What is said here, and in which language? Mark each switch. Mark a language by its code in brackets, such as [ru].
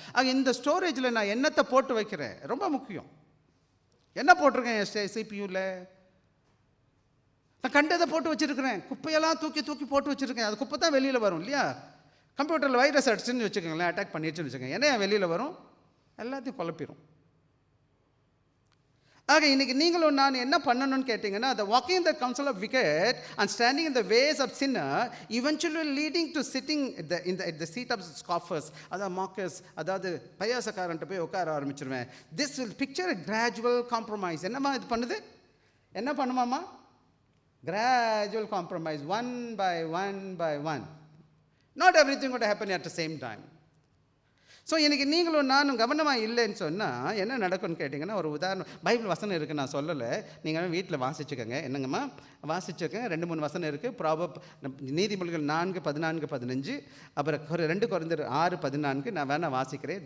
[ta] ஆக இந்த ஸ்டோரேஜில் நான் எண்ணத்தை போட்டு வைக்கிறேன். ரொம்ப முக்கியம். என்ன போட்டிருக்கேன் சிபியூவில்? நான் கண்டதை போட்டு வச்சுருக்கிறேன். குப்பையெல்லாம் தூக்கி போட்டு வச்சுருக்கேன். அது குப்பை தான் வெளியில் வரும் இல்லையா? கம்ப்யூட்டரில் வைரஸ் அடிச்சுன்னு வச்சுக்கோங்களேன், அட்டாக் பண்ணிடுச்சுன்னு வச்சுக்கோங்க, என்ன வெளியில் வரும்? எல்லாத்தையும் குழப்பிடும். ஆக இன்றைக்கி நீங்களும் நான் என்ன பண்ணணும்னு கேட்டிங்கன்னா, [en] the walking in the counsel of wicked and standing in the ways of sinner eventually leading to sitting at the seat of scoffers, [ta] அதாவது மார்க்கர்ஸ், அதாவது பயாசக்காரன்ட்டு போய் உட்கார ஆரம்பிச்சிருவேன். [en] This will picture a gradual compromise. [ta] என்னம்மா இது பண்ணுது? என்ன பண்ணுமாம்மா? [en] Gradual compromise, one by one. Not everything would happen at the same time. [ta] So இன்றைக்கி நீங்களும் நானும் கவனமாக இல்லைன்னு சொன்னால் என்ன நடக்கும்னு கேட்டிங்கன்னா, ஒரு உதாரணம் பைபிள் வசனம் இருக்குது, நான் சொல்லலை, நீங்கள் வீட்டில் வாசிச்சுக்கோங்க. என்னங்கம்மா வாசிச்சுக்கோங்க. 2-3 வசனம் இருக்குது. ப்ராபப் நீதிமொழிகள் 4:14-15, அப்புறம் 2 கொரிந்தியர் 6:14. நான் வேணால் வாசிக்கிறேன்.